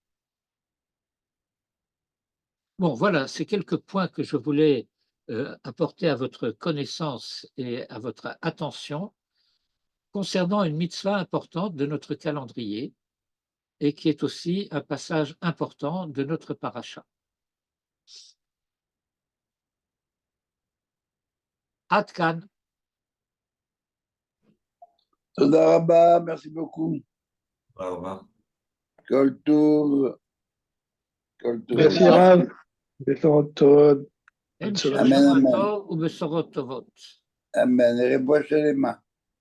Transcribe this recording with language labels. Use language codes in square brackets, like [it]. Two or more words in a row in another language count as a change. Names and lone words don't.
[fr] Bon, voilà, c'est quelques points que je voulais apporter à votre connaissance et à votre attention concernant une mitzvah importante de notre calendrier et qui est aussi un passage important de notre paracha. [he] עד כאן. תודה רבה, [fr] merci beaucoup. [he] תודה רבה. כל טוב. כל טוב. [fr] Merci Rav. [he] בשורות טובות. Em [fr] Bonne semaine. [he] Amen, Shabbat amen. טוב ובשורות טובות. Amen. רפואה שלמה.